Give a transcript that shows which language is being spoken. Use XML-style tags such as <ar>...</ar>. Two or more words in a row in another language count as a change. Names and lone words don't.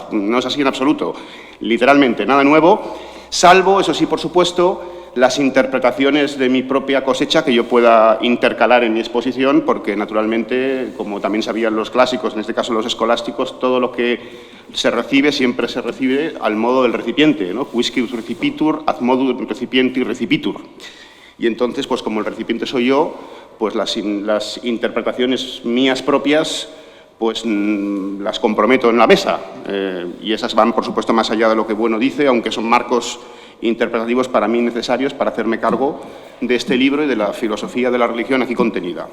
<es>No es así en absoluto, literalmente, nada nuevo, salvo, eso sí, por supuesto, las interpretaciones de mi propia cosecha que yo pueda intercalar en mi exposición, porque, naturalmente, como también sabían los clásicos, en este caso los escolásticos, todo lo que se recibe, siempre se recibe al modo del recipiente, ¿no?</es> <la>Quisquid recipitur, ad modum recipienti recipitur.</la> <es>Y entonces, pues como el recipiente soy yo, pues las interpretaciones mías propias, pues las comprometo en la mesa. Y esas van, por supuesto, más allá de lo que Bueno dice, aunque son marcos interpretativos para mí necesarios para hacerme cargo de este libro y de la filosofía de la religión aquí contenida.</es>